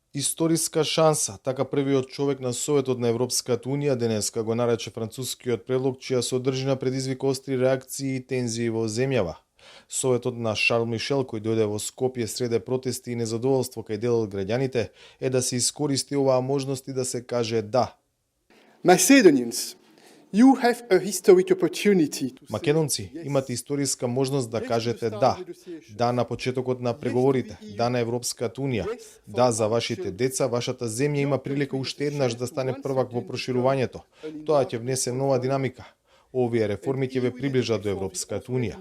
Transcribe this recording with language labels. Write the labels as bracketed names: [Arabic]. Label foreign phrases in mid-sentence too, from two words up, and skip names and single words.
[Macedonian] Историска шанса, така првиот човек на Советот на Европската Унија денеска го нарече францускиот предлог, чија содржина предизвика остри реакции и тензии во земјава. Советот на Шарл Мишел, кој дојде во Скопје среде протести и незадоволство кај дел од граѓаните, е да се искористи оваа можност и да се каже да. [English] Macedonians, you have a historic opportunity to say [Macedonian] Македонци, [English] yes. [Macedonian] имате историска можност да кажете да. Да на почетокот на преговорите, да на Европската Унија, да за вашите деца, вашата земја има прилика уште еднаш да стане првак во проширувањето. Тоа ќе внесе нова динамика. Овие реформи ќе ве приближат до Европската Унија.